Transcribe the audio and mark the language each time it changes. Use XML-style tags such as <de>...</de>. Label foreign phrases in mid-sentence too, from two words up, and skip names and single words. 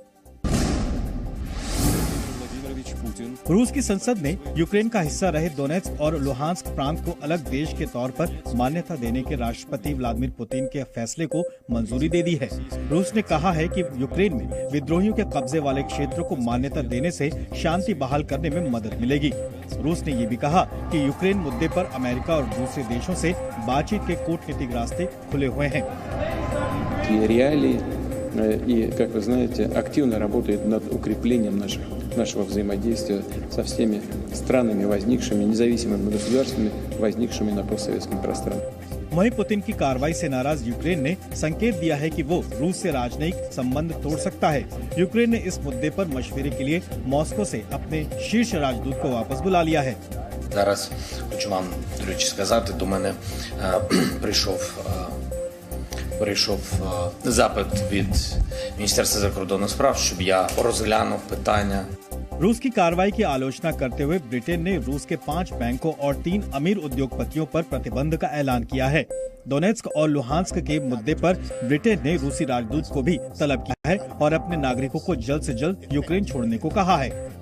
<hi>रूस की संसद ने यूक्रेन का हिस्सा रहे डोनेट्स्क और लुहांस्क प्रांत को अलग देश के तौर पर मान्यता देने के राष्ट्रपति व्लादिमीर पुतिन के फैसले को मंजूरी दे दी है। रूस ने कहा है कि यूक्रेन में विद्रोहियों के कब्जे वाले क्षेत्रों को मान्यता देने से शांति बहाल करने में मदद मिलेगी। रूस ने ये भी कहा कि यूक्रेन मुद्दे पर अमेरिका और दूसरे देशों से बातचीत के कूटनीतिक रास्ते खुले हुए हैं।</hi> <ru>И, как вы знаете, активно работает над укреплением нашего взаимодействия со всеми странами, возникшими, независимыми государствами, возникшими на постсоветском пространстве।</ru> <hi>वहीं पुतिन की कार्रवाई से नाराज यूक्रेन ने संकेत दिया है कि वो रूस से राजनयिक संबंध तोड़ सकता है। यूक्रेन ने इस मुद्दे पर मशवरे के लिए मॉस्को से अपने शीर्ष राजदूत को वापस बुला लिया है।</hi> <uk>Зараз хочу вам, до речі, сказати, до мене прийшов запит від Міністерства закордонних справ, щоб я розглянув питання.</uk> <hi>रूस की कार्रवाई की आलोचना करते हुए ब्रिटेन ने रूस के 5 बैंकों और 3 अमीर उद्योगपतियों पर प्रतिबंध का ऐलान किया है। डोनेट्स्क और लुहांस्क के मुद्दे पर ब्रिटेन ने रूसी राजदूत को भी तलब किया है और अपने नागरिकों को जल्द से जल्द यूक्रेन छोड़ने को कहा है।</hi>